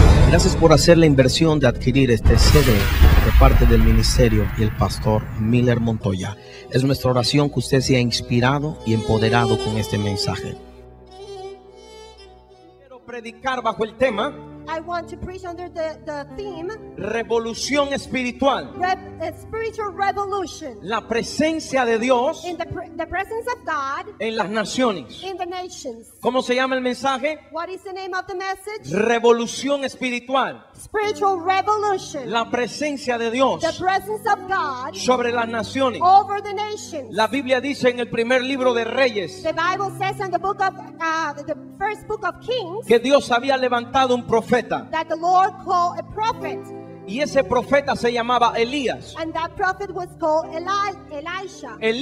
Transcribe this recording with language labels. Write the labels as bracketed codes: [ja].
[es] Gracias por hacer la inversión de adquirir este CD de parte del ministerio y el pastor Miller Montoya. Es nuestra oración que usted sea inspirado y empoderado con este mensaje. Quiero predicar bajo el tema [en] I want to preach under the theme [es] revolución espiritual. [en] spiritual revolution. [es] La presencia de Dios [en] In the presence of God [es] en las naciones. [en] in the nations. [es] ¿Cómo se llama el mensaje? [en] What is the name of the message? [es] Revolución espiritual. [en] Spiritual revolution. [es] La presencia de Dios [en] The presence of God [es] sobre las naciones. [en] over the nations. [es] La Biblia dice en el primer libro de Reyes [en] The Bible says in the book of the first book of Kings [es] que Dios había levantado un profeta [en] that the Lord called a prophet, [es] y ese profeta se llamaba Elías. [en] and that prophet was called Elisha.